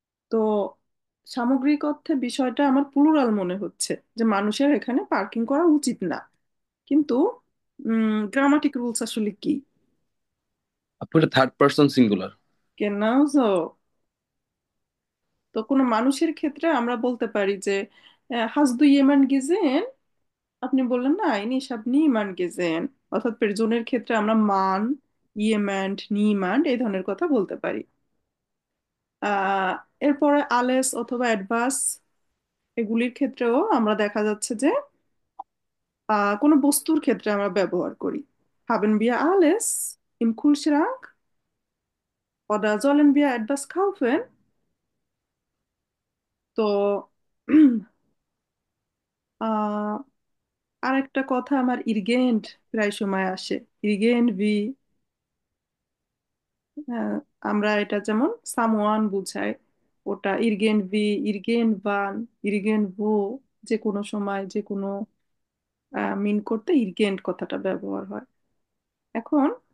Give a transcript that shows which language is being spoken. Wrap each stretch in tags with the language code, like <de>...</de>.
<bn>তো সামগ্রিক অর্থে বিষয়টা আমার প্লুরাল মনে হচ্ছে, যে মানুষের এখানে পার্কিং করা উচিত না, কিন্তু গ্রামাটিক রুলস আসলে কি? আপু এটা থার্ড পার্সন সিঙ্গুলার।</bn> <de>Genauso.</de> <bn>তো কোনো মানুষের ক্ষেত্রে আমরা বলতে পারি যে</bn> <de>hast du jemand gesehen?</de> <bn>আপনি বললেন না,</bn> <de>ich habe niemand gesehen।</de> <bn>অর্থাৎ পের্সনের ক্ষেত্রে আমরা মান, jemand, niemand এই ধরনের কথা বলতে পারি। আহ এরপরে আলেস অথবা অ্যাডভার্স এগুলির ক্ষেত্রেও আমরা দেখা যাচ্ছে যে কোনো বস্তুর ক্ষেত্রে আমরা ব্যবহার করি।</bn> <de>Haben wir alles im Kühlschrank? Oder sollen wir etwas kaufen?</de> <bn>তো আহ আরেকটা কথা আমার ইরগেন্ট প্রায় সময় আসে। ইরগেন্ট ভি, আমরা এটা যেমন সামওয়ান বুঝাই, ওটা ইরগেন্ট ভি, ইরগেন্ট ভান, ইরগেন্ট ভো, যে কোনো সময় যে কোনো মিন করতে ইরগেন্ট কথাটা ব্যবহার হয়। এখন</bn>